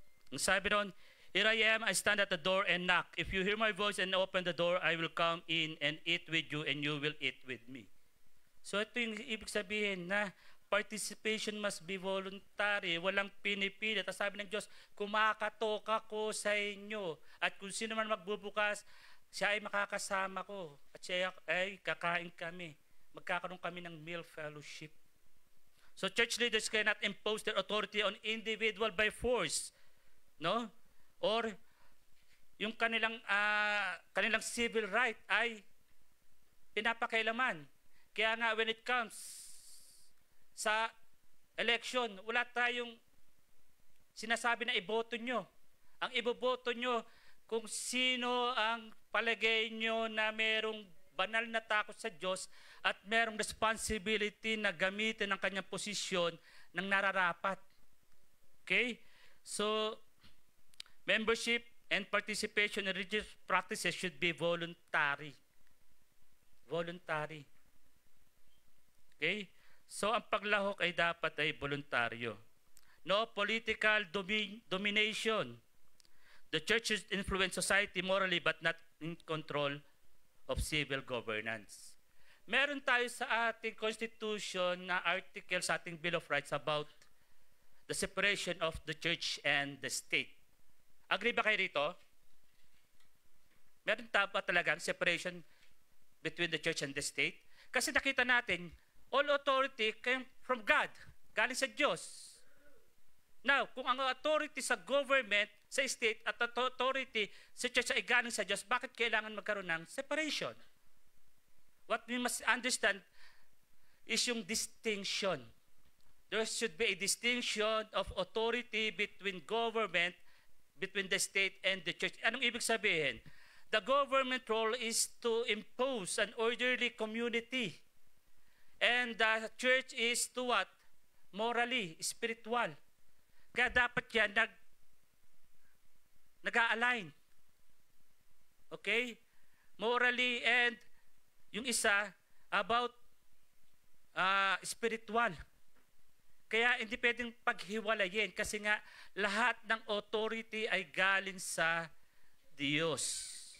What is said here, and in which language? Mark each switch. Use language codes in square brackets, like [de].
[tl] Ang sabi doon, [en] "Here I am, I stand at the door and knock. If you hear my voice and open the door, I will come in and eat with you and you will eat with me." [tl] So ito yung ibig sabihin na [en] participation must be voluntary. [tl] Walang pinipilit. At sabi ng Diyos, kumakatok ako sa inyo. At kung sino man magbubukas, siya ay makakasama ko. At siya ay kakain kami. Magkakaroon kami ng meal fellowship. [en] So church leaders cannot impose their authority on individual by force. [tl] No? Or yung kanilang civil right ay pinapakailaman. Kaya nga [en] when it comes [tl] sa election, wala tayong sinasabi na iboto nyo. Ang iboboto nyo kung sino ang palagay nyo na merong banal na takot sa Diyos at merong responsibility na gamitin ang kanyang posisyon ng nararapat. [en] Okay? So, membership and participation in religious practices should be voluntary. Voluntary. Okay? [tl] So, ang paglahok ay dapat ay voluntaryo. [en] No political domination. The church should influence society morally but not in control of civil governance. [tl] Meron tayo sa ating [en] Constitution na article sa ating Bill of Rights about the separation of the church and the state. Agree [tl] ba kayo rito? Meron ba talagang [en] separation between the church and the state? [tl] Kasi nakita natin, [en] all authority came from God. [tl] Galing sa Diyos. Now, kung ang authority sa government, sa state, at authority sa church ay galing sa Diyos, bakit kailangan magkaroon ng separation? [en] What we must understand is yung distinction. There should be a distinction of authority between government, between the state and the church. [tl] Anong ibig sabihin? [en] The government role is to impose an orderly community. And the church is to what? Morally, spiritual. [tl] Kaya dapat yan [en] nag-a-align. Okay? Morally, and [tl] yung isa [en] about spiritual. [tl] Kaya hindi pwedeng paghiwalayin kasi nga lahat ng authority ay galing sa Diyos.